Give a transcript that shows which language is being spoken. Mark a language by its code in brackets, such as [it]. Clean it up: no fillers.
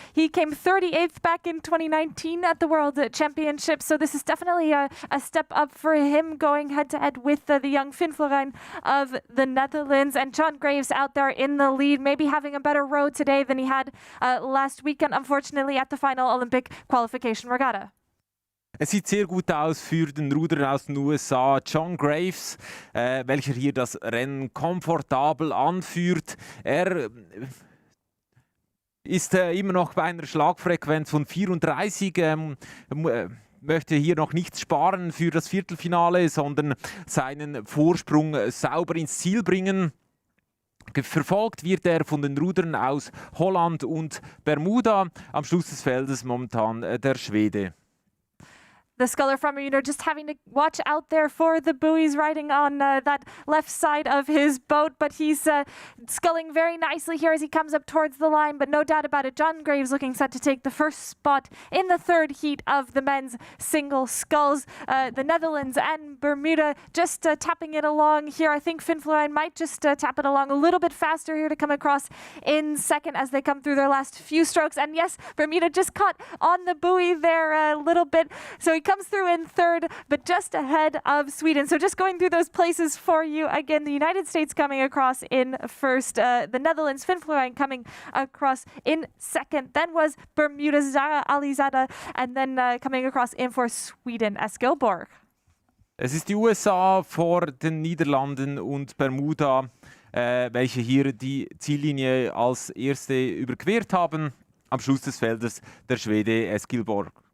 [en] He came 38th back in 2019 at the World Championship, so this is definitely a step up for him, going head-to-head with the young Finn Florijn of the Netherlands. And John Graves out there in the lead, maybe having a better road today than he had last weekend, unfortunately, at the final Olympic qualification regatta. [de] Es sieht sehr gut aus für den Ruderer aus den USA, John Graves, welcher hier das Rennen komfortabel anführt. Er ist immer noch bei einer Schlagfrequenz von 34, möchte hier noch nichts sparen für das Viertelfinale, sondern seinen Vorsprung sauber ins Ziel bringen. Verfolgt wird er von den Rudern aus Holland und Bermuda. Am Schluss des Feldes momentan der Schwede. [en] The sculler from Bermuda just having to watch out there for the buoys riding on that left side of his boat, but he's sculling very nicely here as he comes up towards the line, but no doubt about it, John Graves looking set to take the first spot in the third heat of the men's single sculls. The Netherlands and Bermuda just tapping it along here. I think Finn Florijn might just tap it along a little bit faster here to come across in second as they come through their last few strokes. And yes, Bermuda just caught on the buoy there a little bit, so he comes through in third, but just ahead of Sweden. So just going through those places for you again, the United States coming across in first, the Netherlands, Finn Florijn coming across in second, then was Bermuda's Ali Zaida, and then coming across in for Sweden, Eskil Borg. [de] Es ist die USA vor den Niederlanden und Bermuda, welche hier die Ziellinie als erste überquert haben. Am Schluss des Feldes der Schwede Eskil Borg.